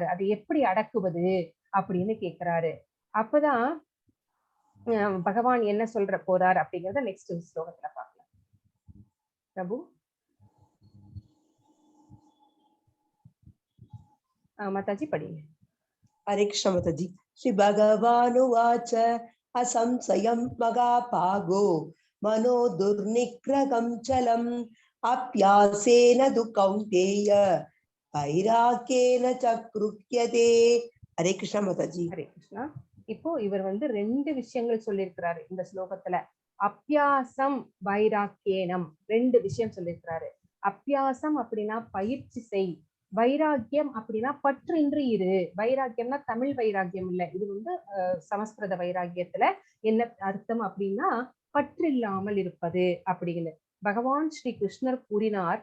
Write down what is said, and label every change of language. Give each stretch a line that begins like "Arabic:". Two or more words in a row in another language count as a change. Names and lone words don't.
Tamil: அது எப்படி அடக்குவது அப்படின்னு கேக்குறாரு. அப்பதான் பகவான் என்ன சொல்ற போறார் அப்படிங்கறத நெக்ஸ்ட் ஸ்லோகத்துல பார்க்கலாம். பிரபு மாதாஜி படிங்க.
Hindi: हरे कृष्ण माताजी।
Sanskrit: श्री भगवानुवाच असंशयं मगापागो मनो दुर्निग्रहं चलम् अप्यासेन तु कौन्तेय वैराग्येन च कृत्यते।
Hindi: हरे कृष्ण माताजी। हरे कृष्णा।
Tamil: இப்போ இவர் 2 விஷயங்கள் சொல்லியிருக்கிறாரு இந்த ஸ்லோகத்துல. அப்பியாசம் வைராக்கியனம் 2 விஷயம் சொல்லியிருக்கிறாரு. அப்பியாசம் அப்படின்னா பயிற்சி செய், வைராக்கியம் அப்படின்னா பற்றின்றி இரு. வைராக்கியம்னா தமிழ் வைராக்கியம் இல்ல, இது சமஸ்கிருத வைராக்கியத்துல என்ன அர்த்தம் அப்படின்னா பற்றில்லாமல் இருப்பது அப்படின்னு பகவான் ஸ்ரீ கிருஷ்ணர் கூறினார்.